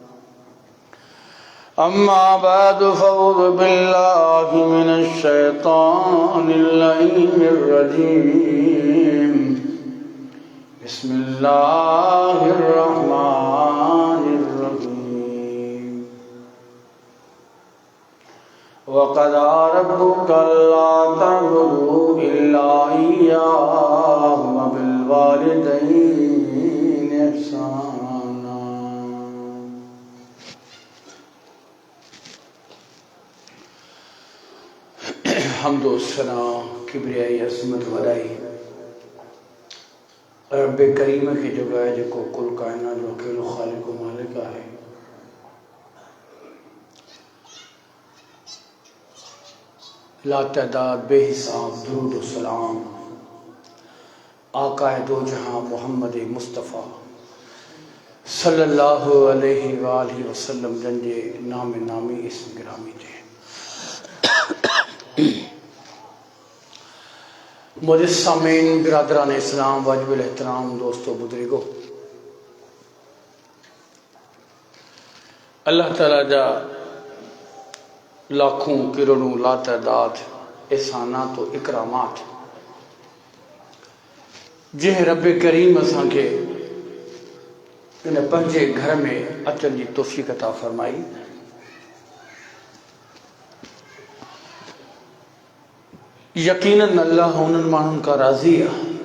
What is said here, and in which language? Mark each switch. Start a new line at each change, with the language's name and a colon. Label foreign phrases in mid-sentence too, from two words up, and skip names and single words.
Arabic: أما بعد فأعوذ بالله من الشيطان اللعين الرجيم بسم الله الرحمن الرحيم وقضى ربك ألا تعبدوا إلا إياه وبالوالدين إحسانا
Sindhi: حمد و ثنا किबरियाई अज़मत वॾाई रब करीम खे जॻाए जेको कुल काइनात जो अकेलो ख़ालिक़ व मालिक आहे लातदाद बेहिसाब दुरूद व सलाम आकाए दो जहां मोहम्मद मुस्तफ़ा
Arabic: صلى الله عليه وآله وسلم
Sindhi: जंजे नाम नामी इस्म गिरामी जे मुझे सामीन बिरादरान इस्लाम वाजिबुल एहतराम दोस्तों बुजुर्गो अल्लाह ताला जा लाखों करोड़ों लातदाद एहसानात व इकरामात जंहिं रब करीम असांखे इन पंहिंजे घर में अचण जी तौफ़ीक़ अता फरमाई यकीनन अल्लाह उन्हनि माण्हुनि खां राज़ी आहे